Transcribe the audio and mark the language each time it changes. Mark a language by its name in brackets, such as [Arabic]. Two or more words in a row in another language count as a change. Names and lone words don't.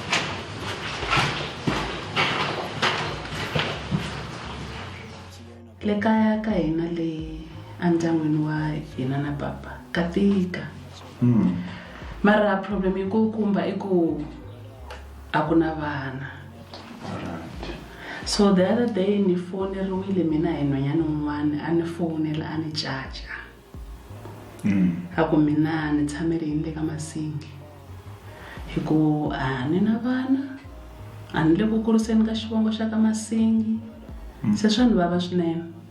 [Tsonga] le kaya ka hina le endyangwini wa hina na papa ka tika mara problem yi kulukumba i ku a ku na vana [English] so the other day [Tsonga] ni foneriwile mina hi nhwanyana un'wana a ni fonela a ni caca a ku mina ni tshamele yini le ka masingi hi ku a ni na vana a ni le ku kuriseni ka xivongo xa ka masingi se swa ni vava swinene